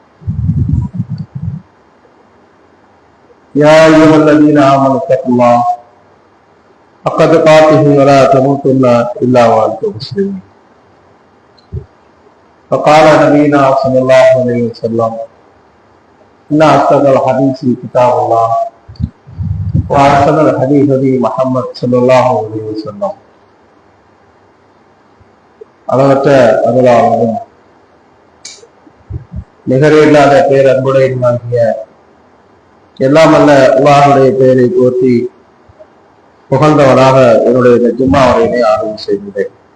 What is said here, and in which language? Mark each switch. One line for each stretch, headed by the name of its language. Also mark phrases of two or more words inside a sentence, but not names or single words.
Arabic: يا أيها الذين آمنوا اتقوا الله حق تقاته ولا تموتن إلا وأنتم مسلمون. فقال نبينا صلى الله عليه وسلم: إن أصدق الحديث كتاب الله وأحسن الحديث هدي محمد صلى الله عليه وسلم.
Tamil: அளவற்ற அருளாளரும் நிகரில்லாத பேரன்புடையமாகிய எல்லாம் அல்ல அல்லாஹ்வுடைய பெயரை போற்றி புகழ்ந்தவனாக என்னுடைய ஜும்மா உரையினை ஆரம்பம் செய்கிறேன்.